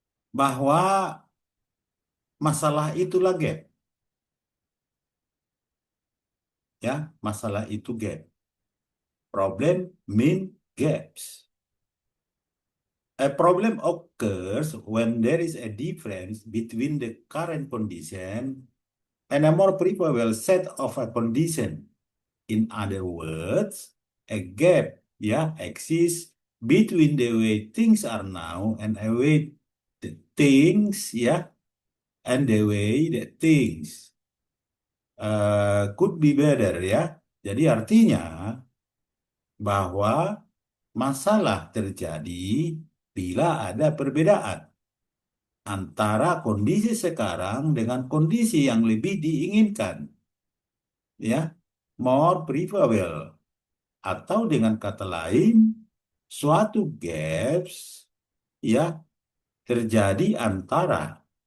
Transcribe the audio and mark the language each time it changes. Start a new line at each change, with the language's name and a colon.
Indonesian: bahwa masalah itulah gap, ya, masalah itu gap.
English: Problem mean gaps. A problem occurs when there is a difference between the current condition and a more probable set of a condition. In other words, a gap, ya, exists between the way things are now and the way the things, ya, and the way that things could be better, ya.
Indonesian: Jadi artinya bahwa masalah terjadi bila ada perbedaan antara kondisi sekarang dengan kondisi yang lebih diinginkan, ya,
English: more preferable,
Indonesian: atau dengan kata lain, suatu gaps ya terjadi antara